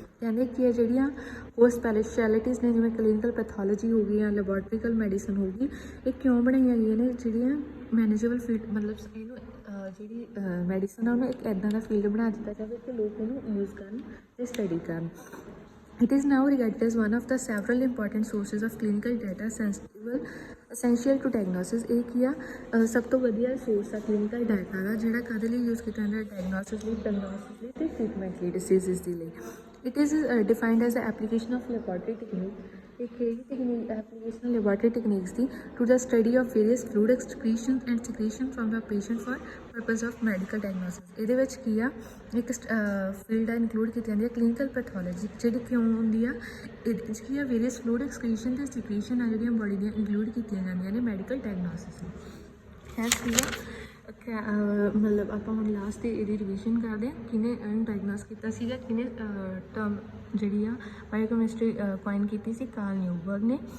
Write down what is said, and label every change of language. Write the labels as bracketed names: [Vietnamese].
[Punjabi] ਕਹਿੰਦੇ ਕੀ ਹੈ, ਜਿਹੜੀਆਂ ਹੋਰ ਸਪੈਸ਼ਲਿਟੀਜ਼ ਨੇ ਜਿਵੇਂ ਕਲੀਨਿਕਲ ਪੈਥੋਲੋਜੀ ਹੋ ਗਈ ਜਾਂ ਲੈਬੋਰਟਰੀਕਲ ਮੈਡੀਸਨ ਹੋ ਗਈ, ਇਹ ਕਿਉਂ ਬਣਾਈਆਂ ਗਈਆਂ ਨੇ, ਜਿਹੜੀਆਂ ਮੈਨੇਜੇਬਲ ਫੀਲਡ, ਮਤਲਬ ਇਹਨੂੰ ਜਿਹੜੀ ਮੈਡੀਸਨ ਆ ਉਹਨੂੰ ਇੱਕ ਇੱਦਾਂ ਦਾ ਫੀਲਡ ਬਣਾ ਦਿੱਤਾ ਜਾਵੇ ਕਿ ਲੋਕ ਇਹਨੂੰ ਯੂਜ਼ ਕਰਨ ਅਤੇ ਸਟੱਡੀ ਕਰਨ। [English] It is now regarded as one of the several important sources of clinical data essential to diagnosis। [Punjabi] ਇਹ ਕੀ ਆ, ਸਭ ਤੋਂ ਵਧੀਆ ਸੋਰਸ ਆ ਕਲੀਨਿਕਲ ਡਾਟਾ ਦਾ, ਜਿਹੜਾ ਕਾਹਦੇ ਲਈ ਯੂਜ਼ ਕੀਤਾ ਜਾਂਦਾ, ਡਾਇਗਨੋਸਿਸ ਲਈ, ਪ੍ਰਗਨੋਸਿਸ ਲਈ ਅਤੇ ਟ੍ਰੀਟਮੈਂਟ ਲਈ, ਡਿਸੀਜ਼ਿਸ ਦੇ ਲਈ। [English] It is defined as the application of laboratory technique। एक technique application laboratory techniques ਦੀ to the study of various fluid excretions and secretion from the patient for purpose of medical diagnosis। [Punjabi] ਇਹਦੇ ਵਿੱਚ ਕੀ ਆ, ਇੱਕ field include ਕੀਤੀ ਜਾਂਦੀ ਹੈ clinical pathology, ਜਿਹੜੀ ਕਿਉਂ ਹੁੰਦੀ ਆ, ਇਹਦੇ ਵਿੱਚ ਕੀ ਆ, ਵੇਰੀਅਸ ਫਲੂਇਡ ਐਕਸਕ੍ਰੀਸ਼ਨ ਅਤੇ ਸਿਕ੍ਰੀਸ਼ਨ ਆ ਜਿਹੜੀਆਂ ਬੋਡੀ ਦੀਆਂ ਇਨਕਲੂਡ ਕੀਤੀਆਂ ਜਾਂਦੀਆਂ ਨੇ ਮੈਡੀਕਲ ਡਾਇਗਨੋਸਿਸ ਨੂੰ। ਹੈ ਕੀ ਆ, ਮਤਲਬ ਆਪਾਂ ਹੁਣ ਲਾਸਟ 'ਤੇ ਇਹਦੀ ਰਿਵੀਜ਼ਨ ਕਰਦੇ ਹਾਂ, ਕਿਹਨੇ ਇਹਨੂੰ ਡਾਇਗਨੋਸ ਕੀਤਾ ਸੀਗਾ, ਕਿਹਨੇ ਟਰਮ ਜਿਹੜੀ ਆ ਬਾਇਓਕੈਮਿਸਟਰੀ ਕੁਆਇਨ ਕੀਤੀ ਸੀ, ਕਾਰਲ ਨਿਊਬਰਗ ਨੇ।